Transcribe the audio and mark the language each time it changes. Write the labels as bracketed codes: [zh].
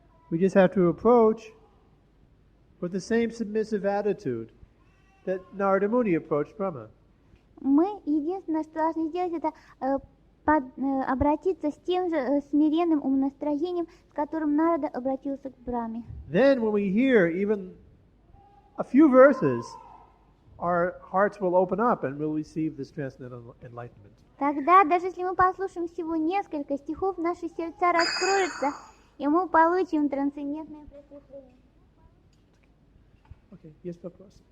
[en] We just have to approach with the same submissive attitude that Narada Muni approached Brahma. [ru] Мы единственное, что должны сделать, это обратиться с тем же смиренным умонастроением, с которым Нарада обратился к Брахме. [en] Then when we hear even a few verses, our hearts will open up and we'll receive this transcendental enlightenment. [ru] Тогда, даже если мы послушаем всего несколько стихов, наши сердца раскроются, и мы получим трансцендентное просветление. Okay, есть вопрос?